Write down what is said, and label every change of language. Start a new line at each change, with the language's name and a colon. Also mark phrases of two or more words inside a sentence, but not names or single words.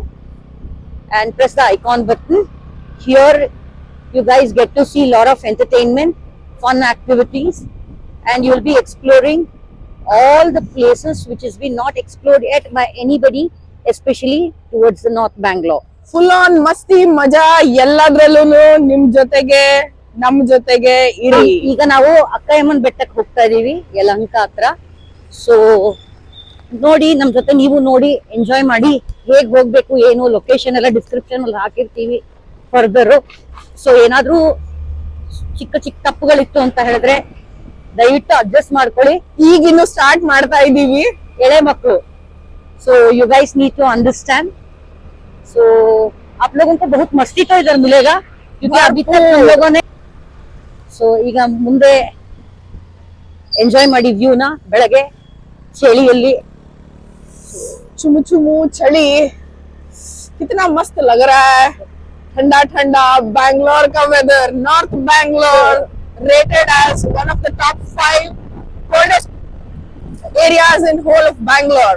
English: and press the icon button. Here, you guys get to see a lot of entertainment, fun activities, and you'll be exploring all the places which has been not explored yet by anybody, especially towards the North Bangalore. Full on
Kannada: ಮಸ್ತಿ ಮಜಾ ಎಲ್ಲದ್ರಲ್ಲೂ ನಿಮ್ ಜೊತೆಗೆ ನಮ್ ಜೊತೆಗೆ ಇರಿ. ಈಗ ನಾವು ಅಕ್ಕಯ್ಯಮ್ಮನ ಬೆಟ್ಟಕ್ಕೆ ಹೋಗ್ತಾ ಇದೀವಿ ಯಲಹಂಕ ಹತ್ರ. ಸೊ ನೋಡಿ, ನಮ್ ಜೊತೆ ನೀವು ನೋಡಿ ಎಂಜಾಯ್ ಮಾಡಿ. ಹೇಗ್ ಹೋಗ್ಬೇಕು ಏನು ಲೊಕೇಶನ್ ಎಲ್ಲ ಡಿಸ್ಕ್ರಿಪ್ಷನ್ ಅಲ್ಲಿ ಹಾಕಿರ್ತೀವಿ ಫರ್ದರ್. ಸೊ ಏನಾದ್ರೂ ಚಿಕ್ಕ ಚಿಕ್ಕ ತಪ್ಪುಗಳಿತ್ತು ಅಂತ ಹೇಳಿದ್ರೆ ದಯವಿಟ್ಟು ಅಡ್ಜಸ್ಟ್ ಮಾಡ್ಕೊಳ್ಳಿ. ಈಗ ಇನ್ನು ಸ್ಟಾರ್ಟ್ ಮಾಡ್ತಾ ಇದೀವಿ. ಎಳೆ ಮಕ್ಕಳು,
English: so you guys need to understand.
Hindi: सो आप लोगों को बहुत मस्ती तो इधर मिलेगा क्योंकि अभी तक हम लोगों ने
Kannada: ಈಗ ಮುಂದೆ ಎಂಜಾಯ್ ಮಾಡಿ ವ್ಯೂನ. ಬೆಳಗ್ಗೆ ಚಳಿಯಲ್ಲಿ
Hindi: चुमु चुमु चली कितना मस्त लग रहा है. ठंडा ठंडा बैंगलोर का वेदर.
English: North Bangalore rated as one of the top 5 coldest areas in whole of Bangalore.